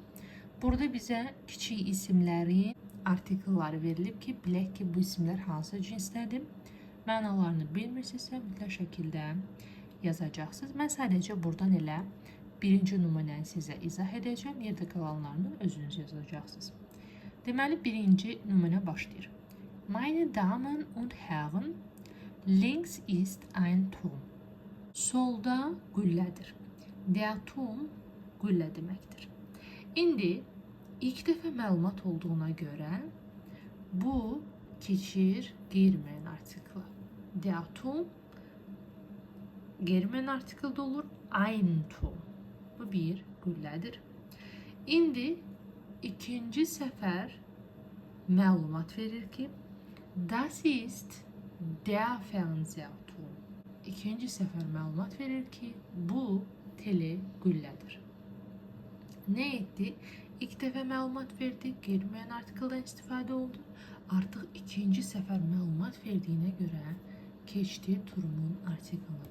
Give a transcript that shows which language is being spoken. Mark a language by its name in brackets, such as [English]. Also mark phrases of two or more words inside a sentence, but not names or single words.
[Azerbaijani] Burada bizə kiçik isimlərin artikelları verilib ki, bilək ki, bu isimlər hansı cinsdədir. Mənalarını bilmirsinizsə, mütləq şəkildə yazacaqsınız. Mən sadəcə buradan elə birinci nümunəni sizə izah edəcəm. Yerdə qalanlarını özünüz yazacaqsınız. Deməli, birinci nümunə başlayır. [German] Meine Damen und Herren, links ist ein Turm. [Azerbaijani] Solda qüllədir. [German] Der Turm [Azerbaijani] qüllə deməkdir. İndi ilk dəfə məlumat olduğuna görə bu keçir qeyri-müəyyən artikla. [German] Der Turm [Azerbaijani] qeyri-müəyyən artikeldə olur. [German] Ein Turm. [Azerbaijani] Bu bir qüllədir. İndi ikinci səfər məlumat verir ki, [German] das ist der Fernsehturm. [Azerbaijani] İkinci səfər məlumat verir ki, bu tele qüllədir. Nə etdi? İlk dəfə məlumat verdi, qeyri-müəyyən artikeldən istifadə oldu. Artıq ikinci səfər məlumat verdiyinə görə keçdi turumun artikelini.